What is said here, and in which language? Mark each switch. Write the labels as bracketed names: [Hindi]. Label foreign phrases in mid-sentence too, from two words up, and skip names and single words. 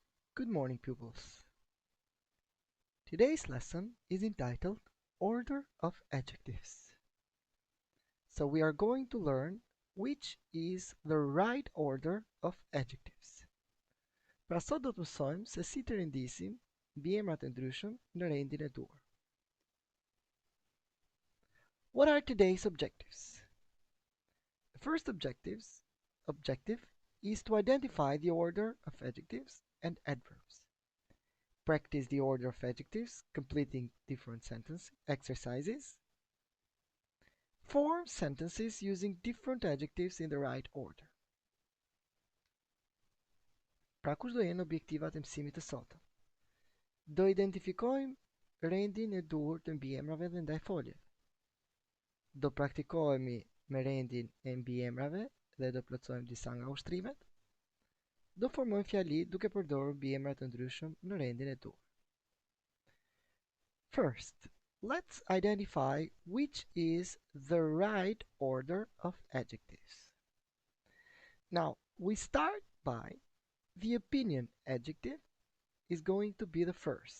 [English] Good morning, pupils. Today's lesson is entitled Order of Adjectives. So we are going to learn which is the right order of adjectives. [Albanian] Pra sot do të mësojmë se si të rendisim mbiemrat e ndryshëm në rendin e duhur. [English] What are today's objectives? The first objective is to identify the order of adjectives and adverbs. Practice the order of adjectives, completing different sentence exercises. Form sentences using different adjectives in the right order. [Albanian] Pra kush do jenë objektivat e mësimit të sotëm? Do identifikojmë rendin e duhur të mbiemrave dhe ndaj foljet. Do praktikohemi me rendin e mbiemrave dhe do plotësojmë disa nga ushtrimet. Do formojmë fjali duke përdorur mbiemra të ndryshëm në rendin e duhur. [English] First, let's identify which is the right order of adjectives. Now, we start by the opinion adjective is going to be the first.